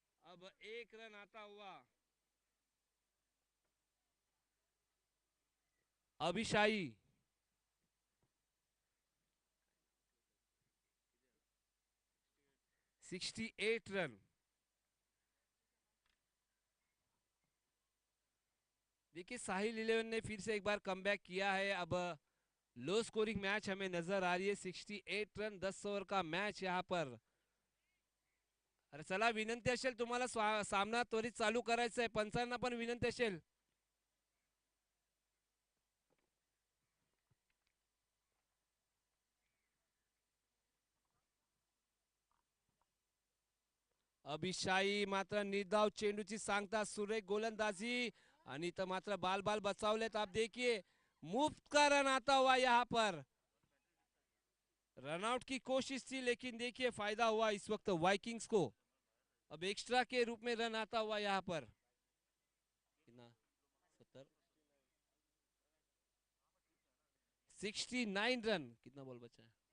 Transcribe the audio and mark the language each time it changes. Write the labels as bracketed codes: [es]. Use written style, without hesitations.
[hi] अब 1 रन आता हुआ, अभिशाई, 68 रन। देखिए साहिल 11 ने फिर से एक बार कमबैक किया है। अब लो स्कोरिंग मैच हमें नजर आ रही है, 68 रन 10 ओवर का मैच यहाँ पर। [mr] अरे चला, विनंती असेल तुम्हाला सामना त्वरित चालू करायचा आहे, पंचांना पण विनंती असेल. अभिशाई मात्र निर्धाव चेंडूची सांगता, सुरेख गोलंदाजी आणि इथं मात्र बाल बाल बचावलेत. [hi] आप देखिए मुफ्त का रन आता हुआ यहाँ पर. रनआउट की कोशिश थी लेकिन देखिए फायदा हुआ इस वक्त वाइकिंग्स को. अब एक्स्ट्रा के रूप में रन आता हुआ यहाँ पर. कितना 70 69 रन. कितना बॉल बचा है?